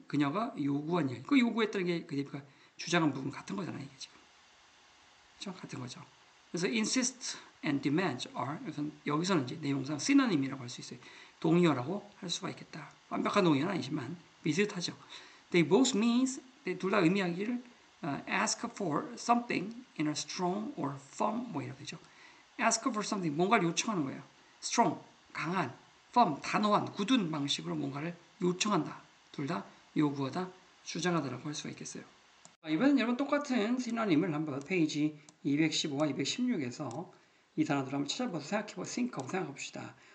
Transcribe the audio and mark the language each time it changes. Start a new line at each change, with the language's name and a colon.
Korean: 그녀가 요구한 일. 그 요구했던 게 그 데비가 주장한 부분 같은 거잖아요. 이게 지금. 그렇죠? 같은 거죠. 그래서
English: insist and demand are
Korean: 여기서는 이제 내용상 synonym이라고 할 수 있어요. 동의어라고 할 수가 있겠다. 완벽한 동의어는 아니지만 비슷하죠.
English: They both means
Korean: 둘 다 의미하기를
English: ask for something in a strong or firm way로 되죠. ask for something
Korean: 뭔가를 요청하는 거예요. strong 강한, firm 단호한, 굳은 방식으로 뭔가를 요청한다. 둘 다 요구하다, 주장하다라고 할 수가 있겠어요. 이번엔 여러분 똑같은 시노님을 한번 페이지 215와 216에서 이 단어들을 한번 찾아봐서 생각해보고 think하고 생각해봅시다.